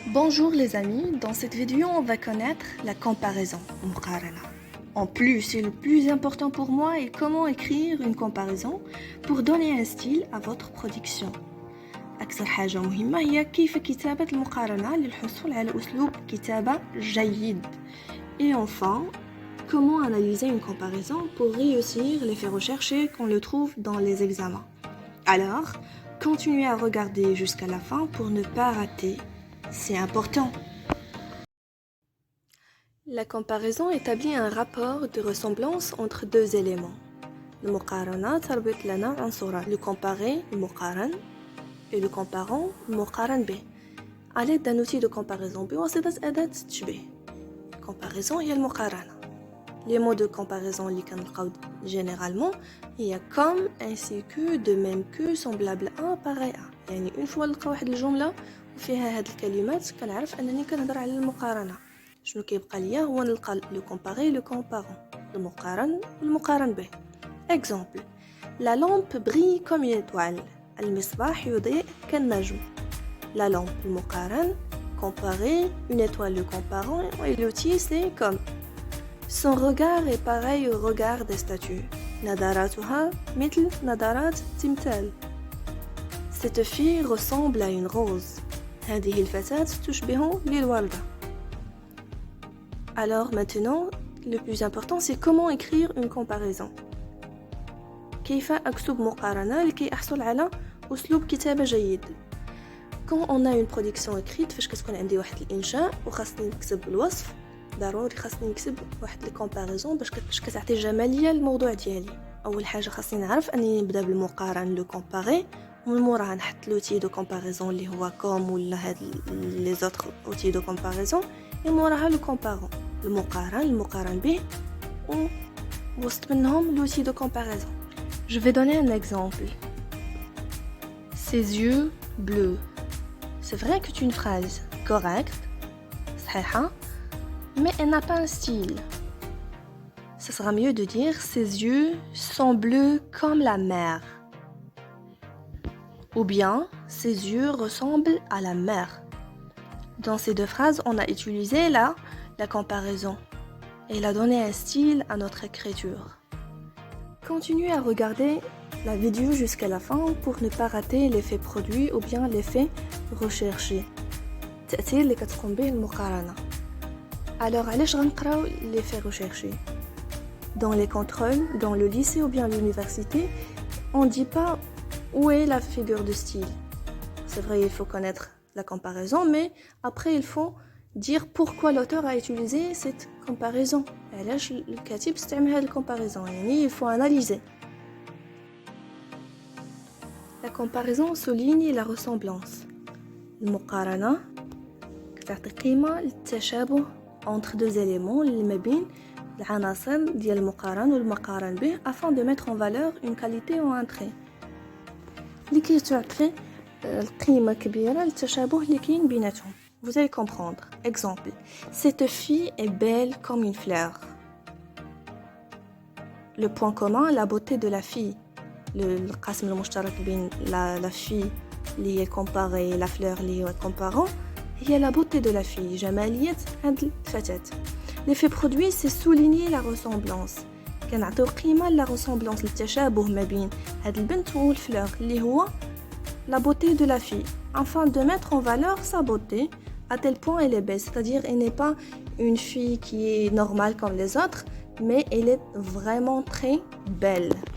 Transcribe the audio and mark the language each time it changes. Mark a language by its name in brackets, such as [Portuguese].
[French] Bonjour les amis, dans cette vidéo on va connaître la comparaison, muqarana. En plus, c'est le plus important pour moi et comment écrire une comparaison pour donner un style à votre production. [Arabic] أكثر حاجة مهمة هي كيف كتابة المقارنة للحصول على أسلوب كتابة جيد. [French] Et enfin, comment analyser une comparaison pour réussir l'effet recherché qu'on le trouve dans les examens. Alors, continuez à regarder jusqu'à la fin pour ne pas rater. C'est important. La comparaison établit un rapport de ressemblance entre deux éléments. [Arabic] المقارنة تربط لنا عنصران. [French] Le comparer, le مقارن, et le comparant, le مقارن به. À l'aide d'un outil de comparaison [Arabic] بواسطة أداة تشبيه. Comparaison هي المقارنة. [French] Les mots de comparaison [Arabic] اللي كنلقاو [French] généralement هي comme, ainsi que, de même que, semblable à, pareil à. [Arabic] يعني [French] une fois [Arabic] نلقى واحد الجملة وفيها هاد الكلمات كنعرف أنني كنهضر على المقارنة. شنو كيبقى ليا هو نلقى لو كومباري لو كومبارون المقارن والمقارن به. [French] Exemple. La lampe brille comme une étoile. [Arabic] المصباح يضيء كالنجم. [French] La lampe المقارن comparer une étoile le comparant et l'outil c'est comme. Son regard est pareil au regard des statues. [Arabic] نظراتها مثل نظرات تمثال. [French] Cette fille ressemble à une rose. [Arabic] هذه الفتاة تشبه للوردة. [French] Alors maintenant, le plus important c'est comment écrire une comparaison. [Arabic] كيف أكتب مقارنة لكي أحصل على أسلوب كتابة جيد. [French] Quand on a une production écrite [Arabic] فاش كتكون عندي واحد الإنشاء وخاصني نكتب الوصف ضروري خاصني نكتب واحد الكومباريزون باش كتعطي جمالية للموضوع ديالي. أول حاجة خاصني نعرف أنني نبدأ بالمقارن لو كومباري ومن موراها نحط لوتي دو كومباريزون اللي هو كوم ولا هاد لي زوتر اوتي دو كومباريزون وموراها لو كومبارون المقارن به ووسط منهم [French] l'outil de comparaison. Je vais donner un exemple. Ses yeux bleus. C'est vrai que c'est une phrase correcte, صحيحة, mais elle n'a pas un style. Ça sera mieux de dire ses yeux sont bleus comme la mer. Ou bien ses yeux ressemblent à la mer. Dans ces deux phrases, on a utilisé la comparaison. Et il a donné un style à notre écriture. Continuez à regarder la vidéo jusqu'à la fin pour ne pas rater l'effet produit ou bien l'effet recherché. [Arabic] التأثير اللي كتقوم به المقارنة. [French] Alors, [Arabic] علاش غنقراو [French] l'effet recherché? Dans les contrôles, dans le lycée ou bien l'université, on dit pas où est la figure de style. C'est vrai, il faut connaître la comparaison, mais après il faut dire pourquoi l'auteur a utilisé cette comparaison. [Arabic] علاش الكاتب استعمل هذه الcomparaison. [French] يعني il faut analyser. La comparaison souligne la ressemblance. [Arabic] المقارنة كتعطي قيمة للتشابه [French] entre deux éléments [Arabic] اللي ما بين العناصر ديال المقارن والمقارن به [French] afin de mettre en valeur une qualité ou un trait. [Arabic] لكي تعطي القيمة كبيرة للتشابه اللي كاين بيناتهم. [French] Vous allez comprendre. Exemple. Cette fille est belle comme une fleur. Le point commun, la beauté de la fille. Le [Arabic] قاسم المشترك بين [French] la fille اللي هي comparée la fleur اللي هي comparant هي la beauté de la fille. [Arabic] جمالية هاد الفتاة. [French] L'effet produit, c'est souligner la ressemblance. [Arabic] كنعطيو قيمة [French] la ressemblance [Arabic] للتشابه ما بين هاد البنت والفلور اللي هو [French] la beauté de la fille. Afin de mettre en valeur sa beauté à tel point elle est belle, c'est-à-dire elle n'est pas une fille qui est normale comme les autres, mais elle est vraiment très belle.